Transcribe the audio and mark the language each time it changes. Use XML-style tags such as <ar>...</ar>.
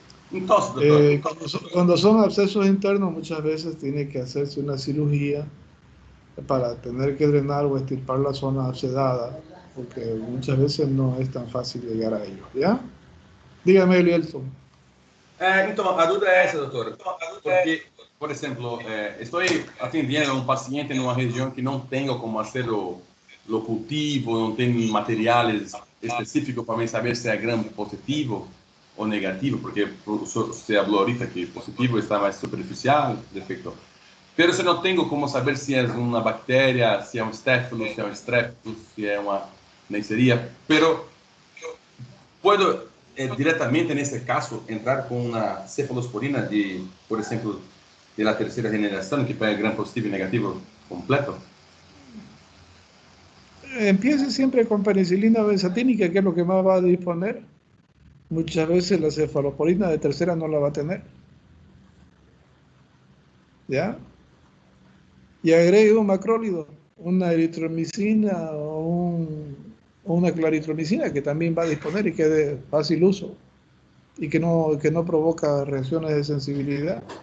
<es>Entonces, doctor, Cuando son abscesos internos, muchas veces tiene que hacerse una cirugía para tener que drenar o extirpar la zona abscedada, porque muchas veces no es tan fácil llegar a ellos, ¿ya? Dígame, Elielson.</es> <pt>então, a dúvida é essa, doutor. Porque, por exemplo, estou atendendo um paciente numa região que não tenho como fazer o cultivo, não tem materiais específicos para mim saber se é gram positivo ou negativo, porque você falou ahorita que positivo está mais superficial, defeito. Pero se não tenho como saber se é uma bactéria, se é um staphylococcus, se é um streptococcus, se é uma Neisseria,</pt> <es>pero puedo directamente</es> <pt>nesse caso entrar com uma cefalosporina de, por exemplo, de la terceira generação, que pega gram positivo e negativo completo.</pt> <es>Empiece siempre con penicilina benzatínica, que es lo que más va a disponer. Muchas veces la cefalosporina de tercera no la va a tener. ¿Ya? Y agregue un macrólido, una eritromicina o una claritromicina que también va a disponer y que es de fácil uso y que no provoca reacciones de sensibilidad.</es>